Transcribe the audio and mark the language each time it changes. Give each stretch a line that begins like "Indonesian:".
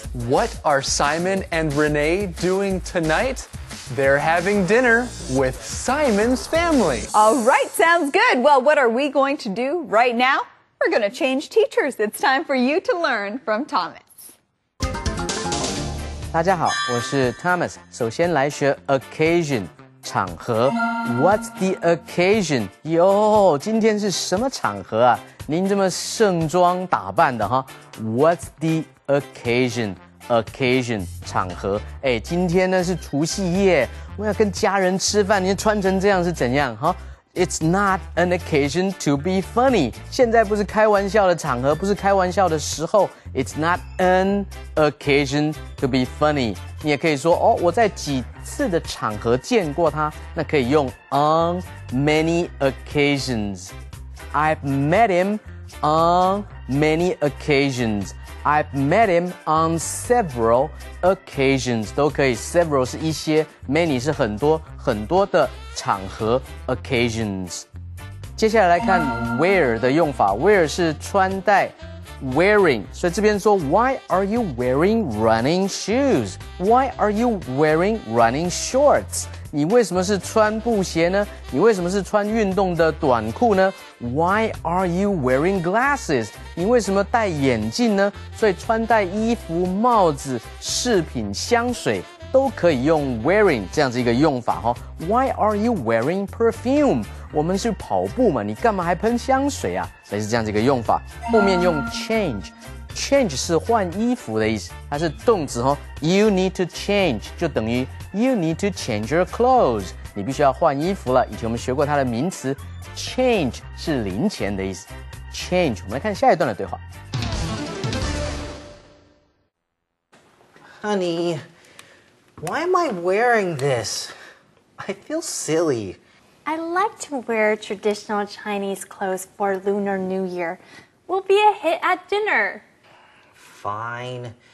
English: What are Simon and Renee doing tonight? They're having dinner with Simon's family. All right, sounds good. Well, what are we going to do right now? We're going to change teachers. It's time for you to learn from Thomas.
Chinese: 大家好，我是 Thomas。首先来学 occasion 场合。
English: What's the occasion？
Chinese: 哟，今天是什么场合啊？您这么盛装打扮的哈 ？
English: What's the occasion？
Chinese: Occasion 场合，哎，今天呢是除夕夜，我要跟家人吃饭，你穿成这样是怎样？哈
English: ，It's not an occasion to be funny。
Chinese: 现在不是开玩笑的场合，不是开玩笑的时候。
English: It's not an occasion to be funny。
Chinese: 你也可以说哦，我在几次的场合见过他，那可以用
English: on many occasions。 I've met him on many occasions。I've met him on several occasions，
Chinese: 都可以。 Several 是一些 ，many 是很多很多的场合 occasions。接下来来看 wear 的用法 ，wear 是穿戴 ，wearing， 所以这边说
English: Why are you wearing running shoes? Why are you wearing running shorts?
Chinese: 你为什么是穿布鞋呢？你为什么是穿运动的短裤呢 ？
English: Why are you wearing glasses?
Chinese: 你为什么戴眼镜呢？所以穿戴衣服、帽子、饰品、香水都可以用 wearing 这样子一个用法哈。
English: Why are you wearing perfume?
Chinese: 我们是跑步嘛，你干嘛还喷香水啊？所以是这样子一个用法。后面用 change。Change 是换衣服的意思，它是动词哈。
English: You need to change
Chinese: 就等于
English: You need to change your clothes。
Chinese: 你必须要换衣服了。以前我们学过它的名词 change 是零钱的意思。 Change， 我们来看下一段的对话。
English: Honey, why am I wearing this? I feel silly. I like to wear traditional Chinese clothes for Lunar New Year. We'll be a hit at dinner. Fine.